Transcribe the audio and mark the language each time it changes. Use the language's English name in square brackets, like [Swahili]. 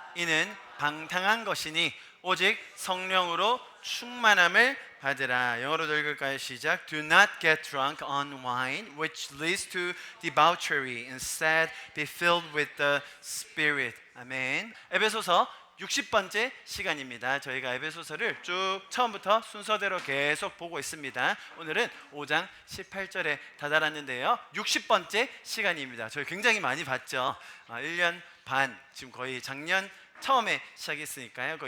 [Korean] 이는 방탕한 것이니 오직 성령으로 충만함을 받으라. 영어로도 읽을까요? 시작. [English] Do not get drunk on wine, which leads to debauchery. Instead, be filled with the Spirit. 아멘. [Korean] 에베소서 60번째 시간입니다. 저희가 에베소서를 쭉 처음부터 순서대로 계속 보고 있습니다. 오늘은 5장 18절에 다다랐는데요. 60번째 시간입니다. 저희 굉장히 많이 봤죠. 1년 반, 지금 거의 작년 처음에 시작했으니까요.